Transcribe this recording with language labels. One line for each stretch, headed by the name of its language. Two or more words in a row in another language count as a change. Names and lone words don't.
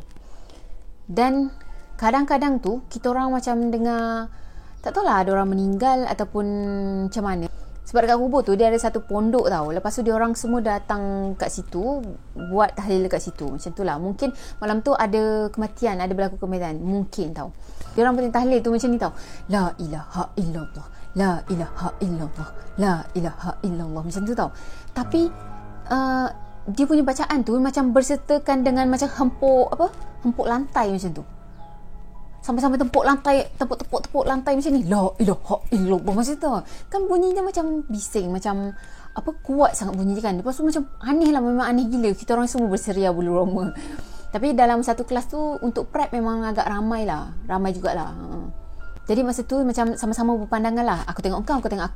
Malay: Dan kadang-kadang tu kita orang macam dengar, tak tahulah ada orang meninggal ataupun macam mana. Sebab dekat kubur tu dia ada satu pondok tau. Lepas tu dia orang semua datang kat situ buat tahlil kat situ. Macam tu lah. Mungkin malam tu ada kematian, ada berlaku kematian. Mungkin tau. Dia orang punya tahlil tu macam ni tau.
Arabic: لا إله إلا الله. لا إله إلا الله. لا إله إلا الله.
Malay: Macam tu tau. Tapi dia punya bacaan tu macam bersertakan dengan macam hempuk lantai macam tu. Sampai-sampai tepuk lantai macam ni.
Arabic: لا إله إلا الله macam tu.
Malay: Kan bunyinya macam bising, macam kuat sangat bunyi kan. Lepas tu macam aneh lah, memang aneh gila. Kita orang semua berseria bulu roma. Tapi dalam satu kelas tu untuk prep memang agak ramai jugalah. Jadi masa tu macam sama-sama berpandangan lah. Aku tengok kau, kau tengok aku.